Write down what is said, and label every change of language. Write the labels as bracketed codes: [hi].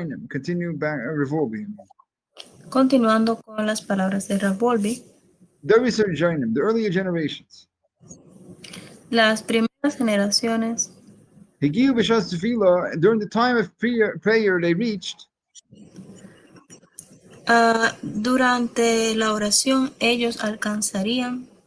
[en] Continue back revolving. [es] Continuando con las palabras de Rav Wolbe. [en] The earlier generations. [es] Las primeras generaciones. [en] During the time of prayer, they reached. [es] Durante la oración, ellos alcanzarían.